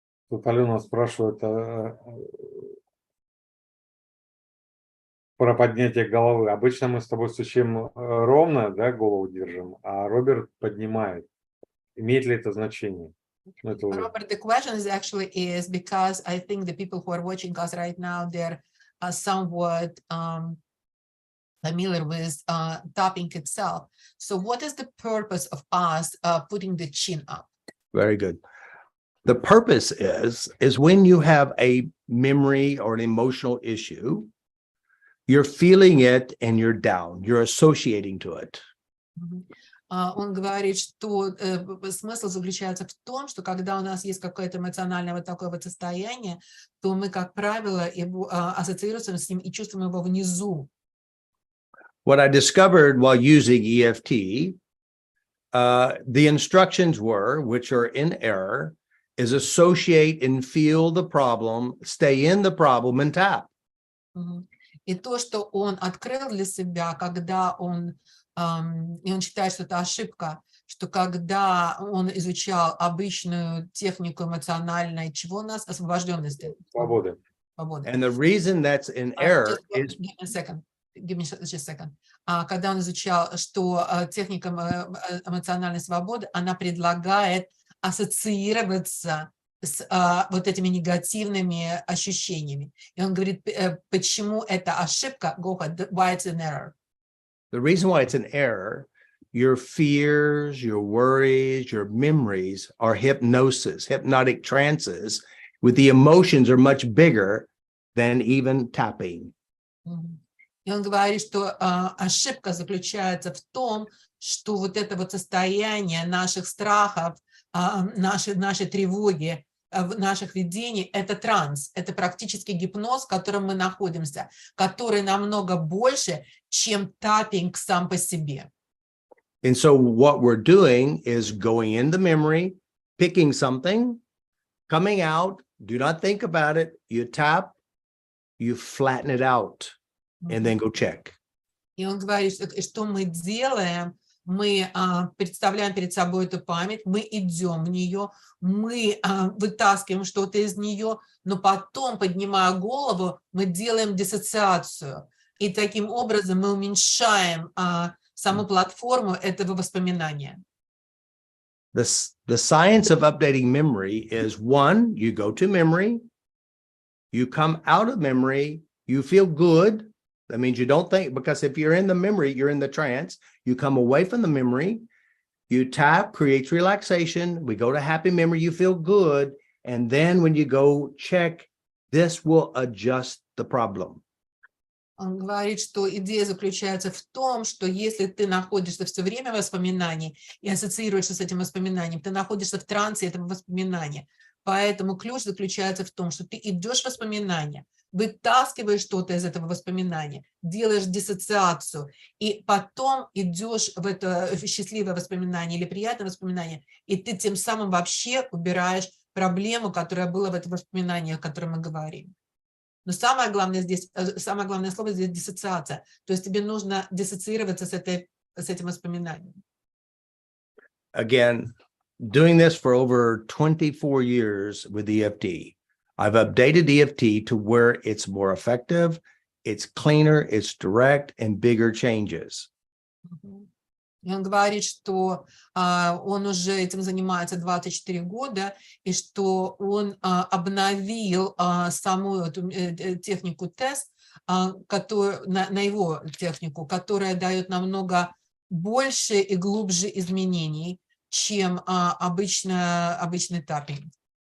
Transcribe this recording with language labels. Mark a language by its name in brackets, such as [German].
[Russian] Тут Алена спрашивает про поднятие головы. Обычно мы с тобой стучим ровно, да, голову держим, а Роберт поднимает. Имеет ли это значение? [English] Robert, the question is because I think the people who are watching us right now, they're somewhat familiar with tapping itself. So what is the purpose of us putting the chin up? Very good. The purpose is when you have a memory or an emotional issue, you're feeling it and you're down, you're associating to it. [Russian] Он говорит, что смысл заключается в том, что когда у нас есть какое-то эмоциональное вот такое вот состояние, то мы, как правило, ассоциируемся с ним и чувствуем его внизу. [English] What I discovered while using EFT, the instructions were, which are in error, is associate and feel the problem, stay in the problem and tap. [Russian] И то, что он открыл для себя, когда и он считает, что это ошибка, что когда он изучал обычную технику эмоциональной, чего у нас? Освобожденности. Свободы. [English] And the reason that's in error is... Give me just a second. [Russian] Когда он изучал, что техника эмоциональной свободы, она предлагает ассоциироваться с вот этими негативными ощущениями. И он говорит, почему это ошибка, [English] go ahead, why it's an error. The reason why it's an error, your fears, your worries, your memories are hypnotic trances, with the emotions are much bigger than even tapping. [Russian] И он говорит, что ошибка заключается в том, что вот это вот состояние наших страхов, нашей тревоги, наших видений – это транс, это практически гипноз, в котором мы находимся, который намного больше, чем таппинг сам по себе. [English] And so what we're doing is going in the memory, picking something, coming out, do not think about it, you tap, you flatten it out, and then go check. [Russian] И он говорит, что мы делаем, мы представляем перед собой эту память, мы идем в нее, мы вытаскиваем что-то из нее, но потом, поднимая голову, мы делаем диссоциацию. И таким образом мы уменьшаем саму платформу этого воспоминания. [English] The science of updating memory is, one, you go to memory, you come out of memory, you feel good. That means you don't think, because if you're in the memory, you're in the trance. You come away from the memory, you tap, creates relaxation. We go to happy memory, you feel good. And then when you go check, this will adjust the problem. [Russian] Он говорит, что идея заключается в том, что если ты находишься все время в воспоминании и ассоциируешься с этим воспоминанием, ты находишься в трансе этого воспоминания. Поэтому ключ заключается в том, что ты идешь в воспоминания, вытаскиваешь что-то из этого воспоминания, делаешь диссоциацию, и потом идешь в это счастливое воспоминание или приятное воспоминание, и ты тем самым вообще убираешь проблему, которая была в этом воспоминании, о котором мы говорим. Но самое главное слово здесь диссоциация. То есть тебе нужно диссоциироваться с этим воспоминанием. [English] Again, doing this for over 24 years with EFT. I've updated EFT to where it's more effective, it's cleaner, it's direct, and bigger changes. [Russian] И он говорит, что он уже этим занимается 24 года, и что он обновил саму эту технику тест, на его технику, которая дает намного больше и глубже изменений, чем обычный таппинг.